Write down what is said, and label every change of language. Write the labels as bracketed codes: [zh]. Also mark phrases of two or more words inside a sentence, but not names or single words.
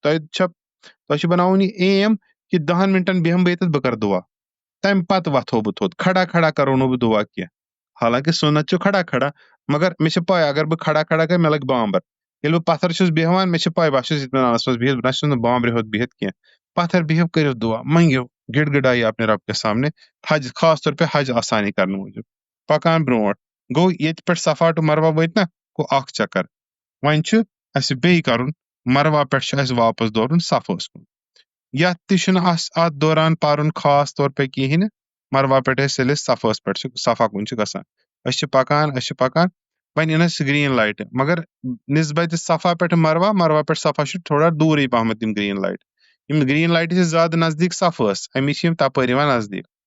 [ks] تۄہہِ چھُ بناوُن یہِ ایم کہِ 10 منٹن بیٚہمہٕ بہٕ ییٚتٮ۪تھ بہٕ کرٕ دُعا تمہِ پتہٕ وتھو بہٕ تھوٚد کھڑا کھڑا کرو نہٕ بہٕ دُعا کینٛہہ حالانکہِ سُنت چھُ کھڑا کھڑا مگر مےٚ چھِ پاے اگر بہٕ کھڑا کھڑا کرٕ مےٚ لگہِ بامبر ییٚلہِ بہٕ پتھر چھُس بیٚہوان مےٚ چھِ پاے بہٕ چھُس اطمینانس منٛز بِہِتھ نہ چھُس نہٕ بامبرِ ہوٚت بِہِتھ کینٛہہ پتھر بِہِو کٔرِو دُعا منٛگِو گِڑ گِڑایے [ur] اپنے رب کے سامنے [ks] حج [ur] خاص طور پہ [ks] حج آسانی کرنہٕ موٗجوٗب پکان برونٛٹھ گوٚو ییٚتہِ پٮ۪ٹھ صفا ٹُو مروا وٲتۍ نا گوٚو اکھ چکر وۄنۍ چھُ اَسہِ بیٚیہِ کَرُن مروا پٮ۪ٹھ چھُ اَسہِ واپس دورُن صفاہَس کُن یتھ تہِ چھُنہٕ اتھ دوران پرُن [ur] خاص طور پے [ks] کِہیٖنۍ نہٕ مروا پٮ۪ٹھ ییٚلہِ أسۍ صفاہَس پٮ۪ٹھ چھِ صفا کُن چھِ گژھان أسۍ چھِ پکان وۄنۍ یِن اَسہِ [en] green lights [ks] مگر نسبتہِ صفا پٮ۪ٹھ مروا پٮ۪ٹھ صفا چھُ تھوڑا دوٗرٕے پہمتھ یِم [en] green lights [ks] یِم [en] green lights [ks] چھِ زیادٕ نزدیٖک صفاہَس امی چھِ یِم تپٲرۍ یِوان نزدیٖک